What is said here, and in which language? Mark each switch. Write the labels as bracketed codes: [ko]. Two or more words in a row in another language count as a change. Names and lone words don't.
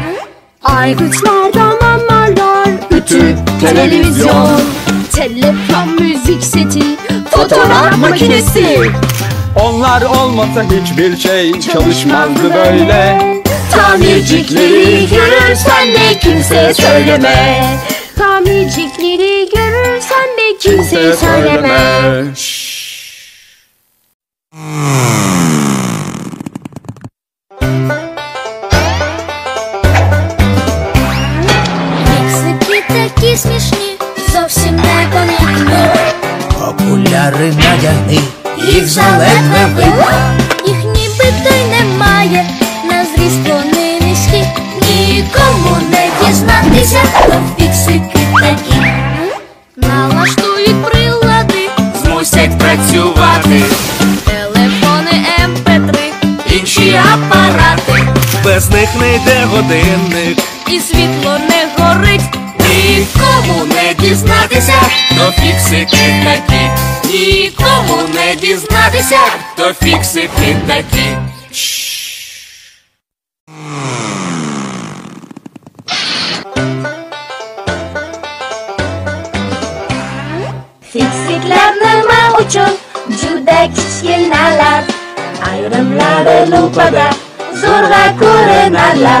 [tr] Aygıtlardan anlarlar ütü, televizyon, telefon, müzik seti, fotoğraf makinesi. Onlar olmasa hiçbir şey çalışmazdı böyle. Tamircikleri görürsen de kimseye söyleme. Tamircikleri görürsen de kimseye söyleme. [uk] Фіксики такі смішні, зовсім непомітні. Окуляри надягни, їх заледве видно. Їх нібито й немає, на зріст вони низькі. Нікому не дізнатися, то фіксики такі. Налаштують прилади, Змусять працювати телефони MP3, інші апарати. без них не йде годинник і світло не горить. Нікому не дізнатися, то фіксики такі. Нікому не дізнатися, то фіксики такі. [uz] Fiksiklar nima uchun juda kichkinalar, ayrimlari lupada zo'rg'a ko'rinarlar.